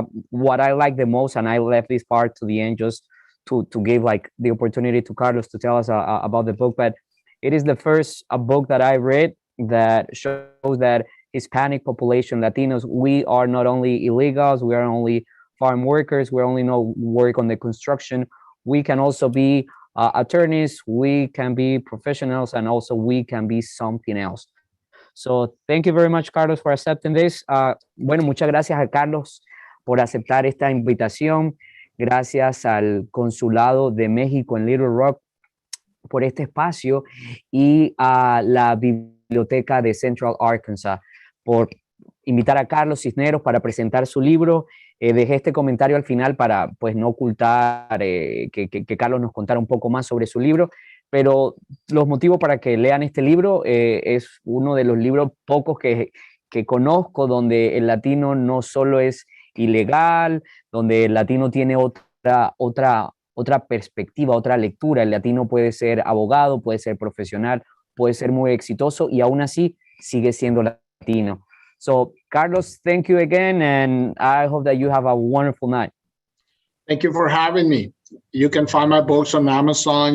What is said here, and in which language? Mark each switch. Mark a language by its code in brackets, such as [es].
[en] What I like the most, and I left this part to the end just to give like the opportunity to Carlos to tell us about the book, but it is the first book that I read that shows that Hispanic population, Latinos, we are not only illegals, we are only farm workers, we only know work on the construction, we can also be attorneys, we can be professionals, and also we can be something else. So thank you very much, Carlos, for accepting this. [es] Bueno, muchas gracias a Carlos por aceptar esta invitación. Gracias al Consulado de México en Little Rock por este espacio y a la Biblioteca de Central Arkansas por invitar a Carlos Cisneros para presentar su libro. Dejé este comentario al final para pues no ocultar que Carlos nos contara un poco más sobre su libro, pero los motivos para que lean este libro es uno de los libros pocos que conozco donde el latino no solo es ilegal, donde el latino tiene otra perspectiva, otra lectura. El latino puede ser abogado, puede ser profesional, puede ser muy exitoso y aún así sigue siendo latino. [en] So, Carlos, thank you again, and I hope that you have a wonderful night. Thank you for having me. You can find my books on Amazon.